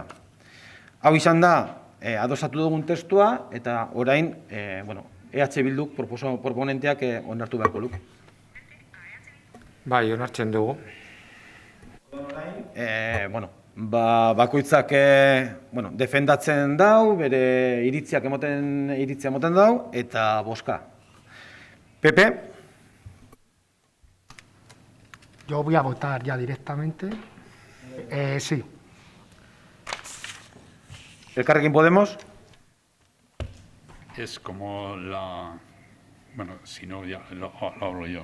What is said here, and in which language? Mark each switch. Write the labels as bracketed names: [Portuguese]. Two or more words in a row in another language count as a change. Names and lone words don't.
[Basque] Hau izan da, adostatu dugun testua eta orain, Bilduk proponenteak onartu beharko luke. Bai, onartzen dugu. Bakoitzak defendatzen dau, bere iritzia emoten dau, eta boska. Pepe? [Spanish] Yo voy a votar ya directamente. Sí. ¿Elkarrekin Podemos? Es como bueno, si no, ya lo hablo yo.